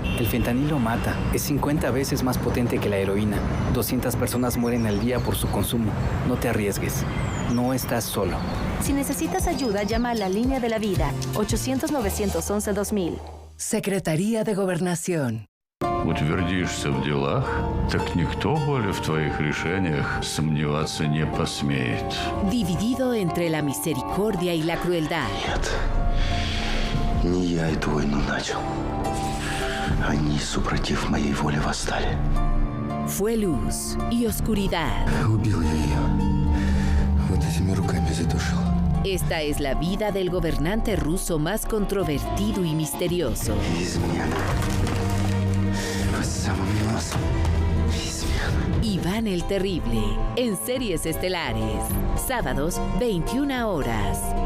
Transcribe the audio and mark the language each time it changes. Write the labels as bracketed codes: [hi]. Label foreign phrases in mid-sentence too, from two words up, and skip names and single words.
[es] El fentanilo mata, es 50 veces más potente que la heroína. 200 personas mueren al día por su consumo. No te arriesgues, no estás solo. Si necesitas ayuda, llama a la Línea de la Vida, 800-911-2000. Secretaría de Gobernación. [ru] Утвердишься в делах, так никто более в твоих решениях сомневаться не посмеет. [es] Dividido entre la misericordia y la crueldad. [ru] Нет, не я эту войну начал. Они, супротив моей воли, восстали. [es] Fue luz y oscuridad. [ru] Убил я ее. Вот этими руками задушил. [es] Esta es la vida del gobernante ruso más controvertido y misterioso. Iván el Terrible, en Series Estelares, sábados 21 horas.